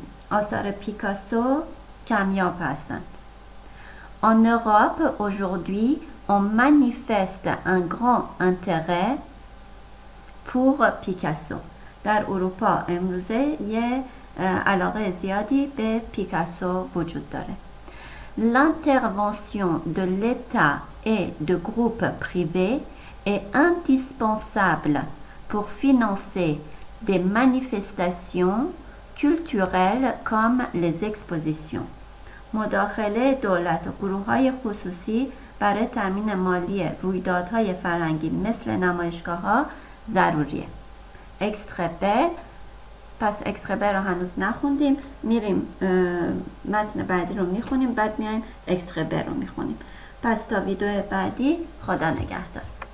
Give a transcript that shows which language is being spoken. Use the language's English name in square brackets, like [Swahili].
[Persian] آثار پیکاسو کمیاب هستند. [French] En Europe, aujourd'hui, on manifeste un grand intérêt pour Picasso. [Persian] در اروپا امروزه یه علاقه زیادی به پیکاسو وجود داره. [French] L'intervention de l'État et de groupes privés est indispensable pour financer des manifestations culturelles comme les expositions. [Persian] مداخله دولت و گروه‌های خصوصی برای تامین مالی رویدادهای فرهنگی مثل نمایشگاه‌ها ضروریه. اکستره پس اکستره رو هنوز نخوندیم، میریم متن بعدی رو میخونیم، بعد میایم اکستره رو میخونیم. پس تا ویدیو بعدی، خدا نگهدار.